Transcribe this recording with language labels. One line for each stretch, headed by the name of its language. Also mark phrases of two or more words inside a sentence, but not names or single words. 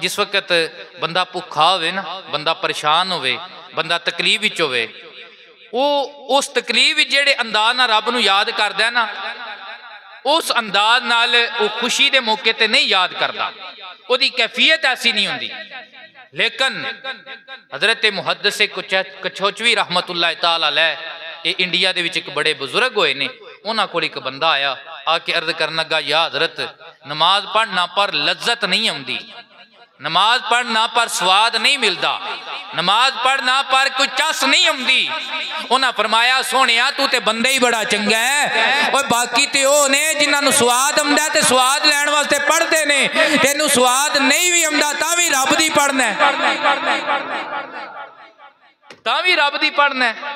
Punjabi: جس وقت بندہ بھکھا ہووے نا، بندہ پریشان ہووے، بندہ تکلیف وچ ہووے، وہ اس تکلیف وچ جیہڑے انداز نال رب نوں یاد کردا ہے نا، اس انداز نال وہ خوشی دے موقعے تے نہیں یاد کردا، اوہدی کیفیت ایسی نہیں ہوندی. لیکن حضرت محدث کچھوچھوی
Arabic: رحمة الله تعالى عليه,
Punjabi: یہ انڈیا دے وچ ایک بڑے بزرگ ہوئے نے، اوہناں کول ایک بندہ آیا، آکے عرض کرن لگا یا حضرت نماز پڑھنا پر لذت نہیں آؤندی، نماز پڑھنا پر سواد نہیں ملتا، نماز پڑھنا پر کوئی چس نہیں آؤندی. انہیں فرمایا سوہنیا تو تے بندے ہی بڑا چنگا ہے، اور باقی تے او نے جنہاں نوں سواد آؤندا تے سواد لین واسطے پڑھدے نے، تینوں سواد نہیں بھی آؤندا تاں بھی رب دی پڑھنا ہے، تاں بھی رب دی پڑھنا ہے.